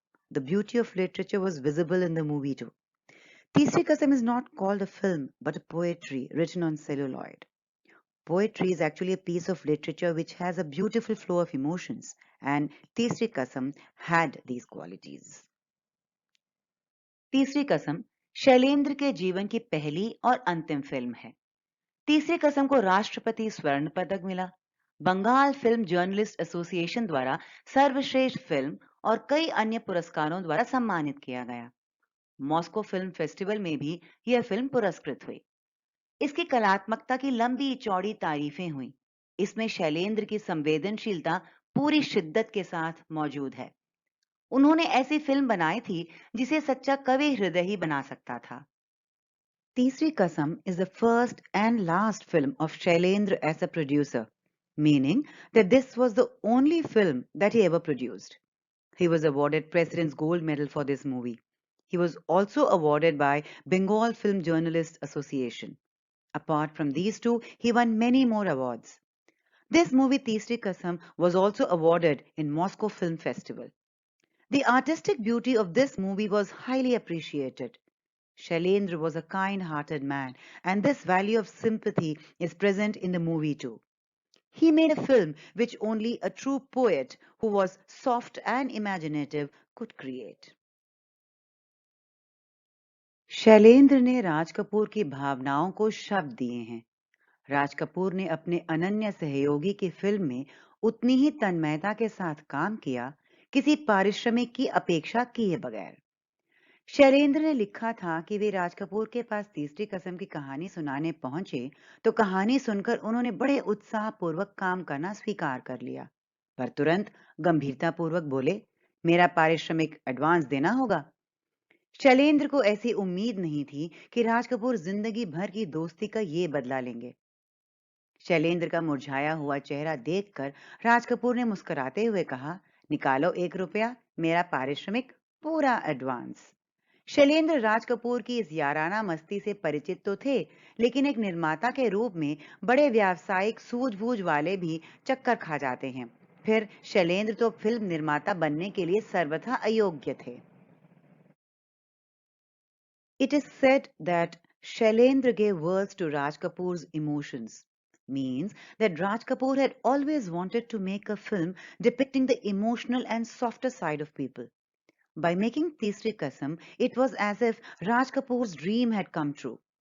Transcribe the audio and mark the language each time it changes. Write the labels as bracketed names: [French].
[English] The beauty of literature was visible in the movie too. Teesri Kasam is not called a film, but a poetry written on celluloid. Poetry is actually a piece of literature which has a beautiful flow of emotions, and Teesri Kasam had these qualities. [Hindi] तीसरी कसम शैलेंद्र के जीवन की पहली और अंतिम film है। तीसरी कसम को राष्ट्रपति स्वर्ण पदक मिला, बंगाल फिल्म जर्नलिस्ट एसोसिएशन द्वारा सर्वश्रेष्ठ फिल्म और कई अन्य पुरस्कारों द्वारा सम्मानित किया गया। मॉस्को फिल्म फेस्टिवल में भी यह फिल्म पुरस्कृत हुई। इसकी कलात्मकता की लंबी चौड़ी तारीफें हुई। इसमें शैलेंद्र की संवेदनशीलता पूरी शिद्दत के साथ मौजूद है। उन्होंने ऐसी फिल्म बनाई थी जिसे सच्चा कवि हृदय ही बना सकता था। [English] Teesri Kasam is the first and last film of Shailendra as a producer, meaning that this was the only film that he ever produced. He was awarded President's Gold Medal for this movie. He was also awarded by Bengal Film Journalists Association. Apart from these two, he won many more awards. This movie, Teesri Kasam, was also awarded in Moscow Film Festival. The artistic beauty of this movie was highly appreciated. Shailendra was a kind-hearted man, and this value of sympathy is present in the movie too. He made a film which only a true poet who was soft and imaginative could create. [Hindi] Shailendra ने राज कपूर की भावनाओं को शब्द दिए हैं। राज कपूर ने अपने अनन्य सहयोगी की फिल्म में उतनी ही तन्मयता के साथ काम किया, किसी पारिश्रमिक की अपेक्षा किए बगैर। शैलेंद्र ने लिखा था कि वे राज कपूर के पास तीसरी कसम की कहानी सुनाने पहुंचे तो कहानी सुनकर उन्होंने बड़े उत्साहपूर्वक काम करना स्वीकार कर लिया, पर तुरंत गंभीरतापूर्वक बोले, मेरा पारिश्रमिक एडवांस देना होगा। शैलेंद्र को ऐसी उम्मीद नहीं थी कि राज कपूर जिंदगी भर की दोस्ती का ये बदला लेंगे। शैलेंद्र का मुरझाया हुआ चेहरा देखकर राज कपूर ने मुस्कुराते हुए कहा, निकालो 1 रुपया, मेरा पारिश्रमिक पूरा एडवांस। शैलेंद्र राज कपूर की इस याराना मस्ती से परिचित तो थे, लेकिन एक निर्माता के रूप में बड़े व्यावसायिक सूझबूझ वाले भी चक्कर खा जाते हैं। फिर शैलेंद्र तो फिल्म निर्माता बनने के लिए सर्वथा अयोग्य थे। [English] It is said that Shailendra gave words to Raj Kapoor's emotions. Means that Raj Kapoor had always wanted to make a film depicting the emotional and softer side of people. By making Teesri Kasam, it was as if Raj Kapoor's dream had come true.